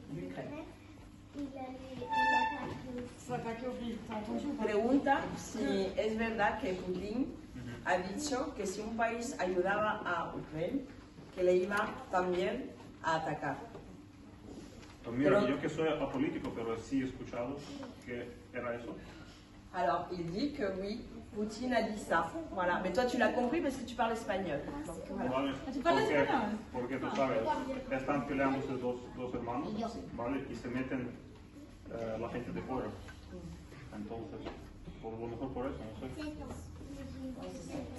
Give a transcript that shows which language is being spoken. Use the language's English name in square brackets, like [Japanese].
[French] il allait l'attaquer aussi? S'attaquer au pays, t'as entendu ou pas? [Spanish] Pregunta si es verdad que Putin ha dicho que si un país ayudaba a Ucrania, que le iba también a atacar. Pues mira, yo que soy apolítico, pero sí he escuchado que era eso. [French] Alors, il dit que oui, Poutine a dit ça. Voilà. Mais toi, tu l'as compris parce que tu parles espagnol. Donc, voilà. [Spanish] ¿Vale? Porque tú sabes, están peleándose dos hermanos, ¿vale? Y se meten la gente de fuera. Entonces, por lo mejor por eso, no sé.